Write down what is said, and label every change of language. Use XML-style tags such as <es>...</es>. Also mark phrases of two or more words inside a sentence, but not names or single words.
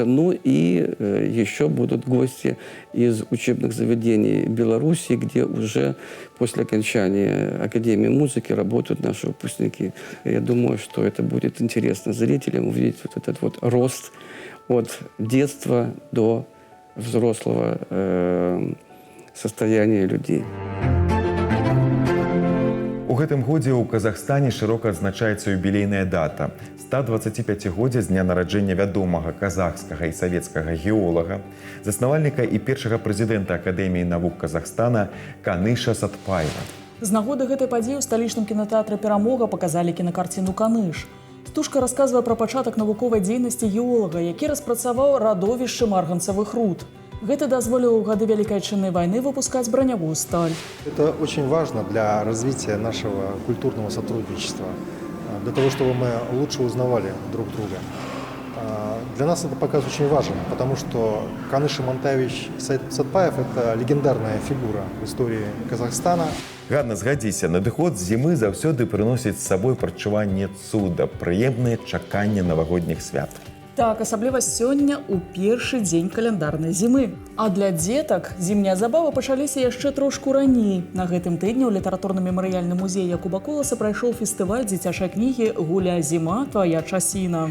<ru>Ну и еще будут гости из учебных заведений Беларуси, где уже после окончания Академии музыки работают наши выпускники. Я думаю, что это будет интересно зрителям увидеть вот этот вот рост от детства до взрослого состояния людей.</ru> <be>У гэтым годзе ў Казахстане шырока адзначаецца юбілейная дата. 125годдзя з дня нараджэння вядомага казахскага і савецкага геолага, заснавальніка і першага прэзідэнта Акадэміі навук Казахстана Каныша Сатпаева. З нагоды гэтай падзеі ў сталічным кінатэатры «Перамога» паказалі кінакарціну «Каныш». Стужка расказвае пра пачатак навуковай дзейнасці геолага, які распрацаваў радовішчы марганцавых руд. Гэта дазволіла ў гады Вялікай Адчыннай вайны выпускаць броневую сталь.</be> <ru>Это очень важно для развития нашего культурного сотрудничества, для того, чтобы мы лучше узнавали друг друга. Для нас это показ очень важен, потому что Каныш Имантаевич Сатпаев – это легендарная фигура в истории Казахстана.</ru> <be>Ганна, згадзіся, надыход зімы заўсёды прыносіць з сабой прадчуванне цуда, прыемнае чаканне навагодніх свят. Так, асабліва сёння ў першы дзень каляндарнай зімы. А для дзетак зімнія забавы пачаліся яшчэ трошку раней. На гэтым тыдні ў літаратурна-мемарыяльным музеі Якуба Коласа прайшоў фестываль дзіцячай кнігі «Гуляй, зіма, твая часіна».</be>